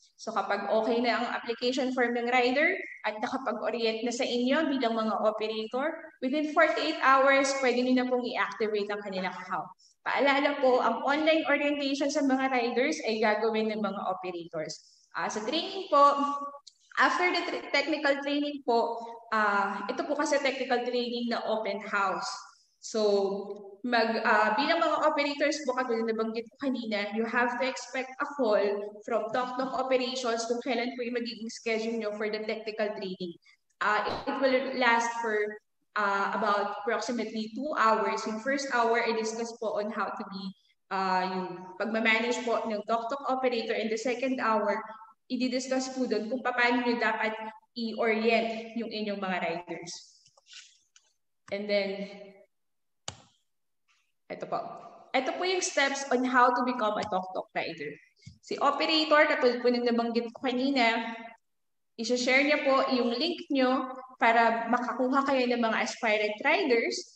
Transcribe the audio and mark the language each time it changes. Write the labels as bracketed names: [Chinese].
[Filipino] So kapag okay na ang application form ng rider at nakapag-orient na sa inyo bilang mga operator, within 48 hours, pwede nyo na pong i-activate ang kanilang account. Paalala po, ang online orientation sa mga riders ay gagawin ng mga operators. Sa training po, after the technical training po, ito po kasi technical training na open house. So, bilang mga operators po, katulad na banggit ko kanina, [English] you have to expect a call from Tok operations [Filipino] kung kailan po yung magiging schedule nyo for the technical training. [English] It will last for about approximately 2 hours. [Filipino] Yung first hour, i-discuss po on how to be yung pagmamanage po ng Tok operator, and the second hour, i-discuss po doon kung paano nyo dapat i-orient yung inyong mga riders. And then, ito po. [English] Ito po yung steps on how to become a Tok rider. [Filipino] Si operator, katulad po ng nabanggit ko kanina, i-share niya po yung link nyo para makakuha kayo ng mga aspirant riders.